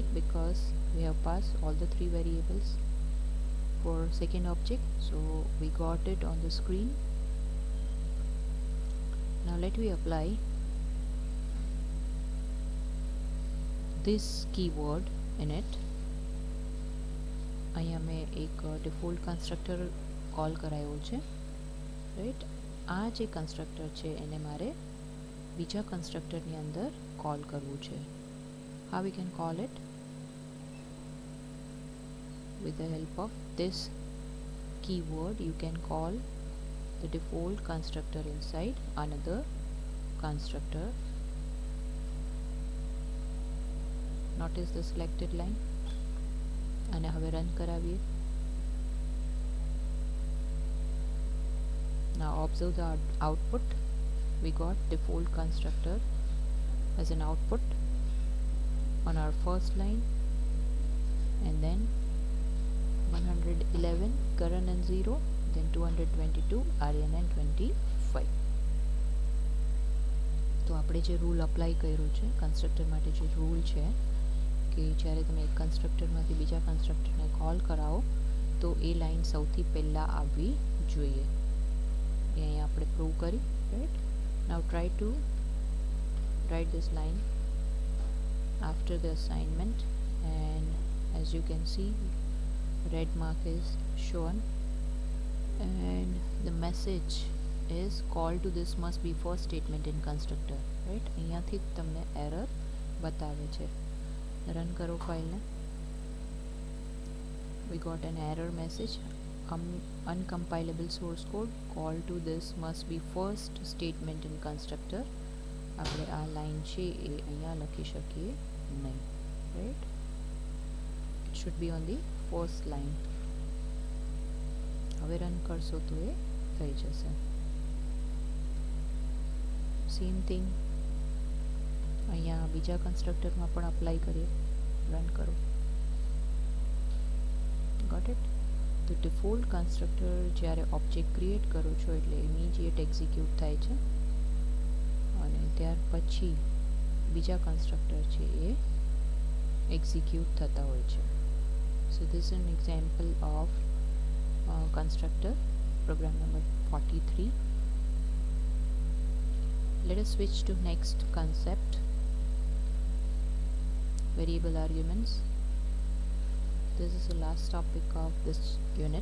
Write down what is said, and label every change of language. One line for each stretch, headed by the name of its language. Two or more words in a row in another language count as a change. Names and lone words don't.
English: Because we have passed all the three variables for second object, so we got it on the screen. Now let me apply this keyword in it.
Gujarati: અહીંયા મેં એક
English: default constructor call
Gujarati: કરાયો છે, રાઈટ? આ જે કન્સ્ટ્રક્ટર છે એને મારે બીજા કન્સ્ટ્રક્ટરની અંદર કોલ કરવું છે.
English: How we can call it? With the help of this keyword you can call the default constructor inside another constructor. Notice the selected line.
Gujarati: અને હવે રન કરાવીએ.
English: Now observe the output. We got default constructor as an output on our first line, and then 111 Karan and 0, then 222 Aryan and 25.
Gujarati: તો આપણે જે
English: rule apply
Gujarati: કર્યો છે કન્સ્ટ્રક્ટર માટે, જે રૂલ છે કે જ્યારે તમે એક કન્સ્ટ્રક્ટરમાંથી બીજા કન્સ્ટ્રક્ટરને કોલ કરાવો તો એ લાઈન સૌથી પહેલાં આવવી જોઈએ. એ અહીંયા આપણે પ્રૂવ કરી, રાઈટ?
English: now try to write this line after the assignment, and as you can see red mark is shown and the message is call to this must be first statement in constructor, right?
Gujarati: અહીંયાથી તમને એરર બતાવે છે. રન કરો ફાઇલને.
English: we got an error message, uncompilable source code, call to this must be first statement in constructor.
Gujarati: આપણે આ લાઈન છે એ અહીંયા લખી શકીએ નહીં, રાઈટ?
English: it should be on the first line.
Gujarati: હવે રન કરશો તો એ થઈ જશે.
English: same thing
Gujarati: અહીંયા બીજા કન્સ્ટ્રક્ટરમાં પણ અપ્લાય કરીએ. રન કરો.
English: got it?
Gujarati: તો
English: default constructor
Gujarati: જ્યારે
English: object create
Gujarati: કરો છો એટલે
English: immediate execute
Gujarati: થાય છે, અને ત્યાર પછી બીજા કન્સ્ટ્રક્ટર છે એ એક્ઝિક્યુટ થતા હોય છે.
English: so this is an example of constructor program number 43. Let us switch to next concept, variable arguments. This is the last topic of this unit.